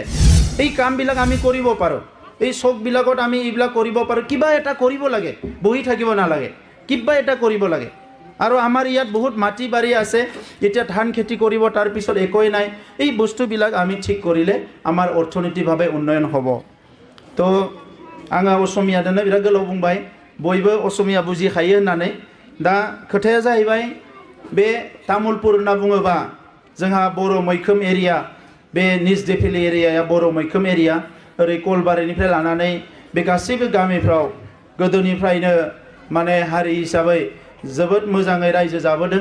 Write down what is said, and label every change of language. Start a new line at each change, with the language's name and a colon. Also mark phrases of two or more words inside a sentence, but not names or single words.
Assamese: এই কামবিলাক আমি কৰিব পাৰোঁ, এই চকবিলাকত আমি এইবিলাক কৰিব পাৰোঁ। কিবা এটা কৰিব লাগে, বহি থাকিব নালাগে, কিবা এটা কৰিব লাগে। আৰু আমাৰ ইয়াত বহুত মাটি বাৰী আছে, এতিয়া ধান খেতি কৰিব, তাৰপিছত একোৱেই নাই। এই বস্তুবিলাক আমি ঠিক কৰিলে আমাৰ অৰ্থনৈতিকভাৱে উন্নয়ন হ'ব।
Bodo: তো आङो असमियादोनो बिराद गोलाव बुंबाय, बयबो असमिया बुजिखायो होननानै। दा खोथाया जाहैबाय, बे तामुलपुर होनना बुङोबा जोंहा बर' मैखोम एरिया, बे निज देफिलि एरियाया बर' मैखोम एरिया। ओरै गलबारिनिफ्राय लानानै बे गासैबो गामिफ्राव गोदोनिफ्रायनो माने हारि हिसाबै जोबोद मोजाङै रायजो जाबोदों।